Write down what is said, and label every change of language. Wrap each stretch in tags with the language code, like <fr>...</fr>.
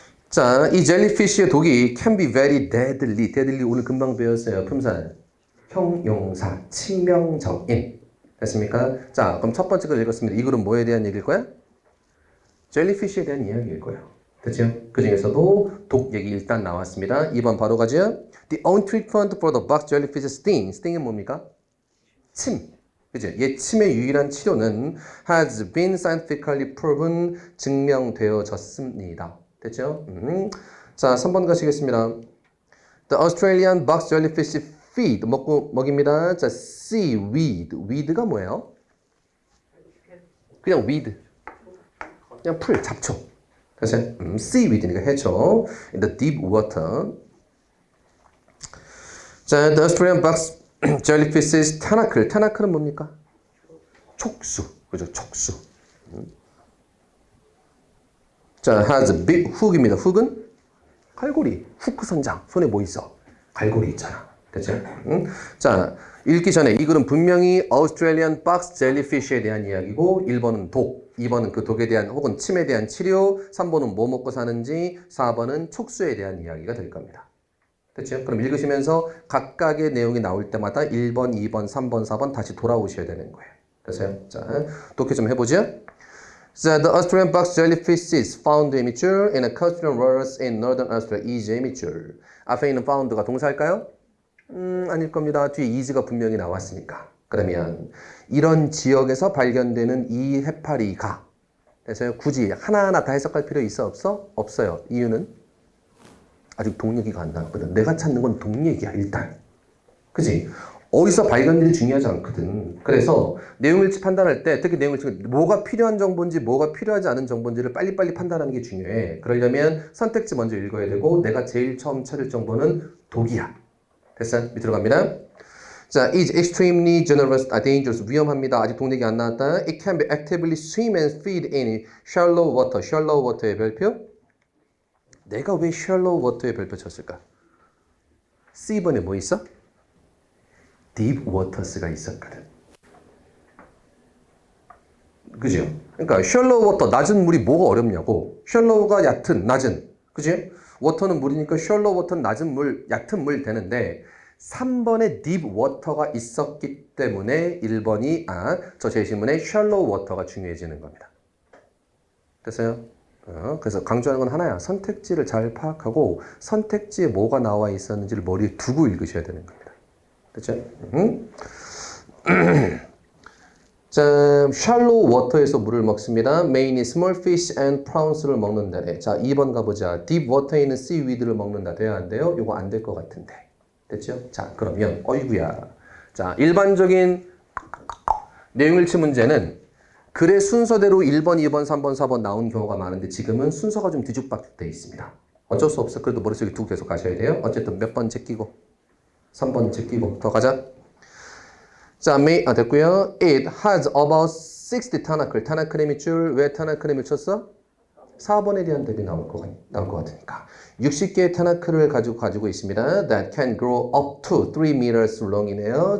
<ko>자, 이 젤리피쉬의 독이</ko> <en>can be very deadly.</en> <ko>deadly 오늘 금방 배웠어요. 품사. 형용사, 치명적인. 됐습니까? 자, 그럼 첫 번째 걸 읽었습니다. 이 글은 뭐에 대한 얘기일 거야? 젤리피쉬에 대한 이야기일 거예요. 됐죠? 그 중에서도 독 얘기 일단 나왔습니다. 2번 바로 가죠.</ko> <en>The only treatment for the box jellyfish sting.</en> <ko>sting은 뭡니까? 침. 그죠? 얘 침의 유일한 치료는</ko> <en>has been scientifically proven</en> <ko>증명되어졌습니다. 됐죠? 자, 3번 가시겠습니다.</ko> <en>The Australian box jellyfish feed</en> <ko>먹입니다. 자, seaweed. weed가 뭐예요? 그냥 weed. 그냥 풀, 잡초. 그래서 seaweed니까 해초.</ko> <en>In the deep water. 자, the Australian box jellyfish's tentacle. tentacle은</en> <ko>뭡니까? 촉수. 그죠? 촉수. 자,</ko> <en>has a big hook입니다.</en> <ko>hook은 갈고리. 후크 선장. 손에 뭐 있어? 갈고리 있잖아. 됐죠? 자, 읽기 전에 이 글은 분명히 Australian box jellyfish에 대한 이야기고 1번은 독, 2번은 그 독에 대한 혹은 침에 대한 치료, 3번은 뭐 먹고 사는지, 4번은 촉수에 대한 이야기가 될 겁니다. 됐죠? 그럼 읽으시면서 각각의 내용이 나올 때마다 1번, 2번, 3번, 4번 다시 돌아오셔야 되는 거예요. 됐어요? 자, 독해 좀 해보죠. 자,</ko> <en>the Australian box jellyfish is found immature in a coastal waters in northern Australia. is immature.</en> <ko>앞에 있는 found가 동사일까요? 아닐 겁니다. 뒤에 is가 분명히 나왔으니까. 그러면 이런 지역에서 발견되는 이 해파리가 그래서 굳이 하나하나 다 해석할 필요 있어 없어? 없어요. 이유는 아직 독얘기가 안 나왔거든. 내가 찾는 건 독얘기야 일단. 그지? 어디서 발견될지 중요하지 않거든. 그래서 내용일치 판단할 때 특히 내용일치 뭐가 필요한 정보인지 뭐가 필요하지 않은 정보인지를 빨리빨리 판단하는 게 중요해. 그러려면 선택지 먼저 읽어야 되고 내가 제일 처음 찾을 정보는 독이야. 됐어? 밑으로 갑니다. 자,</ko> <en>is extremely dangerous.</en> <ko>위험합니다. 아직 독얘기 안 나왔다.</ko> <en>It can be actively swim and feed in shallow water.</en> <ko>shallow water의 별표? 내가 왜 shallow water의 별표 쳤을까? C번에 뭐 있어? deep waters가 있었거든. 그죠? 그러니까 shallow water, 낮은 물이 뭐가 어렵냐고. shallow가 얕은, 낮은. 그죠? water는 물이니까 shallow water는 낮은 물, 얕은 물 되는데 3번에 deep water가 있었기 때문에 1번이 저 제시문에 shallow water가 중요해지는 겁니다. 됐어요? 그래서 강조하는 건 하나야. 선택지를 잘 파악하고 선택지에 뭐가 나와 있었는지를 머리에 두고 읽으셔야 되는 겁니다. 됐죠? 자, shallow water에서 물을 먹습니다.</ko> <en>mainly small fish and prawns를</en> <ko>먹는다래. 자, 2번 가보자. deep water에 있는 seaweed를 먹는다. 돼야 안 돼요? 이거 안 될 것 같은데. 됐죠? 자, 그러면 어이구야. 자, 일반적인 내용일치 문제는 글의 순서대로 1번, 2번, 3번, 4번 나온 경우가 많은데 지금은 순서가 좀 뒤죽박죽되어 있습니다. 어쩔 수 없어. 그래도 머릿속에 두고 계속 가셔야 돼요. 어쨌든 몇 번 제끼고 3번 제끼고 더 가자. 자, 됐고요.</ko> <en>It has about 60 tentacle.</en> <ko>tentacle의 밑줄. 왜 tentacle의 밑줄 쳤어? 4번에 대한 답이 나올 것 같으니까. 60개의 tentacle을 가지고 있습니다.</ko> <en>That can grow up to 3 meters long</en> <ko>이네요.</ko>